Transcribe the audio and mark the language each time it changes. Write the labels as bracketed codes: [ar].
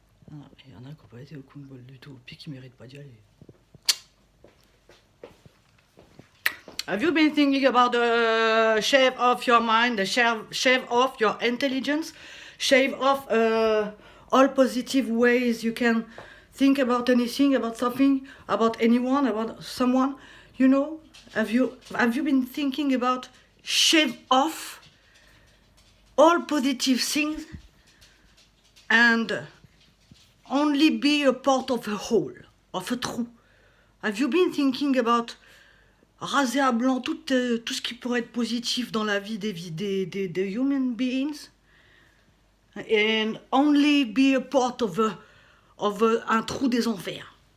[fr] Il y en a qui n'ont pas été au Congo du tout, puis qui ne méritent pas d'y aller. [en] Have you been thinking about the shave off your mind, the shave off your intelligence, shave off all positive ways you can think about anything, about something, about anyone, about someone, you know? Have you been thinking about shave off all positive things and only be a part of a whole, of a trou? Have you been thinking about [fr] raser à blanc tout ce qui pourrait être positif dans la vie des [en] human beings and only be a part of [fr] un trou des enfers?